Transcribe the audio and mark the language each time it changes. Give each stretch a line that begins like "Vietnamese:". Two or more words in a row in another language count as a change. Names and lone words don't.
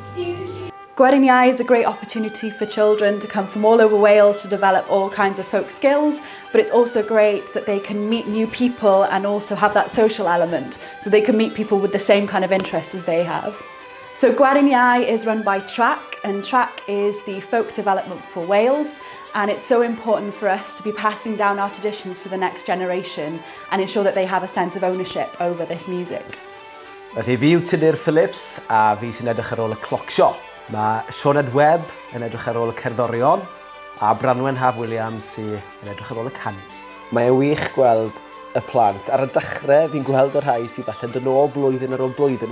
English: Gwerin Iau is a great opportunity for children to come from all over Wales to develop all kinds of folk skills, but it's also great that they can meet new people and also have that social element, so they can meet people with the same kind of interests as they have. So Gwerin Iau is run by TRAC, and TRAC is the folk development for Wales, and it's so important for us to be passing down our traditions to the next generation and ensure that they have a sense of ownership over this music.
Welsh: Felly fi yw Tudur Phillips a fi sy'n edrych ar ôl y clocsio. Mae Sioned Webb yn edrych ar ôl y cerddorion a Branwen Haf Williams sy'n edrych ar ôl y canu. Mae'n wych gweld y plant. Ar y dechrau fi'n gweld y rhai sydd falle dyn ôl blwyddyn ar ôl blwyddyn.